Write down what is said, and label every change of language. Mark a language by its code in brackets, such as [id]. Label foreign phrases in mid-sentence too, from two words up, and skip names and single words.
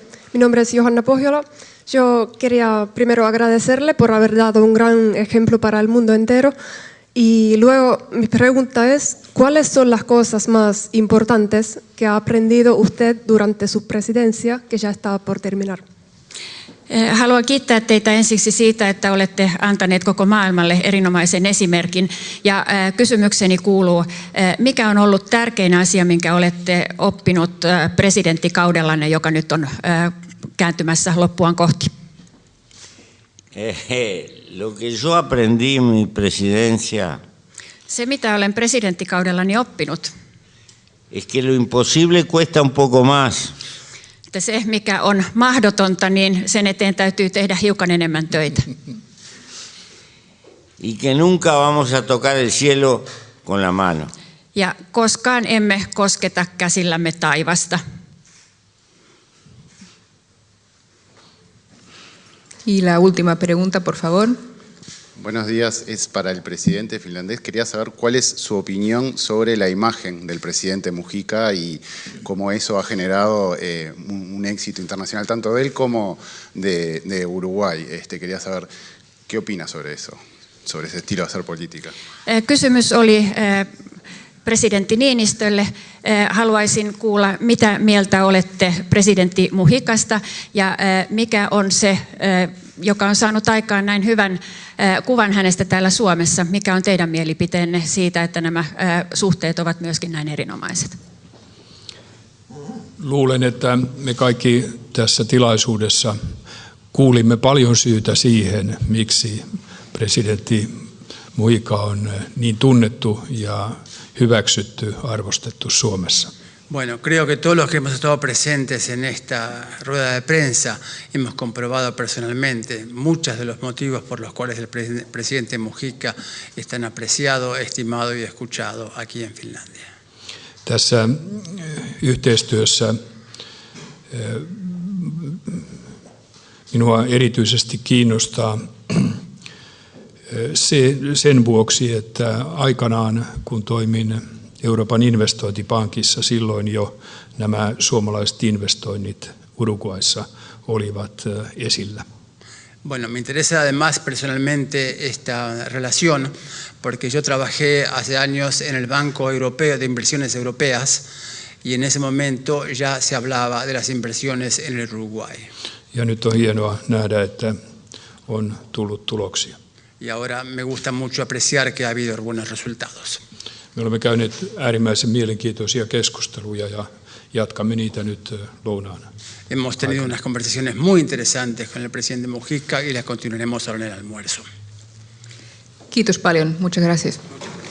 [es] Mi nombre es Johanna Pohjola. Yo quería primero agradecerle por haber dado un gran ejemplo para el mundo entero. Y luego mi pregunta es, ¿cuáles son las cosas más importantes que ha aprendido usted durante su presidencia, que ya está por terminar? [fi] Haluan kiittää teitä ensiksi siitä, että olette antaneet koko maailmalle erinomaisen esimerkin. Ja kysymykseni kuuluu, mikä on ollut tärkein asia, minkä olette oppinut presidenttikaudellanne, joka nyt on kääntymässä loppuaan kohti? [es] Lo que yo aprendí en mi presidencia [fi] Se, mitä olen presidenttikaudellani oppinut, [es] es que lo imposible cuesta un poco más. [fi] että se, mikä on mahdotonta, niin sen eteen täytyy tehdä hiukan enemmän töitä. [es] Y que nunca vamos a tocar el cielo con la mano. [fi] Ja koskaan emme kosketa käsillämme taivasta. [es] Y la última pregunta, por favor. Buenos días, es para el presidente finlandés. Quería saber cuál es su opinión sobre la imagen del presidente Mujica y cómo eso ha generado un éxito internacional, tanto de él como de Uruguay. Quería saber qué opina sobre eso, sobre ese estilo de hacer política. [fi] Kysymys oli presidentti Niinistölle. Haluaisin kuulla, mitä mieltä olette presidentti Muhicasta ja mikä on se, joka on saanut aikaan näin hyvän kuvan hänestä täällä Suomessa. Mikä on teidän mielipiteenne siitä, että nämä suhteet ovat myöskin näin erinomaiset? Luulen, että me kaikki tässä tilaisuudessa kuulimme paljon syytä siihen, miksi presidentti Mujica on niin tunnettu ja hyväksytty, arvostettu Suomessa. [es] Bueno, creo que todos los que hemos estado presentes en esta rueda de prensa hemos comprobado personalmente muchos de los motivos por los cuales el presidente Mujica es tan apreciado, estimado y escuchado aquí en Finlandia. [fi] Tässä yhteistyössä minua erityisesti kiinnostaa sen vuoksi, että aikanaan kun toimin Euroopan investointipankissa, silloin jo nämä suomalaiset investoinnit Uruguayssa olivat esillä. [es] Bueno, me interesa además personalmente esta relación porque yo trabajé hace años en el Banco Europeo de Inversiones Europeas y en ese momento ya se hablaba de las inversiones en el Uruguay. [fi] Ja nyt on hienoa nähdä, että on tullut tuloksia. [es] Y ahora me gusta mucho apreciar que ha habido buenos resultados. [fi] Me olemme käyneet äärimmäisen mielenkiintoisia keskusteluja ja jatkamme niitä nyt lounaana. [es] Hemos tenido unas conversaciones muy interesantes con el presidente Mujica y las continuaremos ahora en el almuerzo. [fi] Kiitos paljon. [es] Muchas gracias.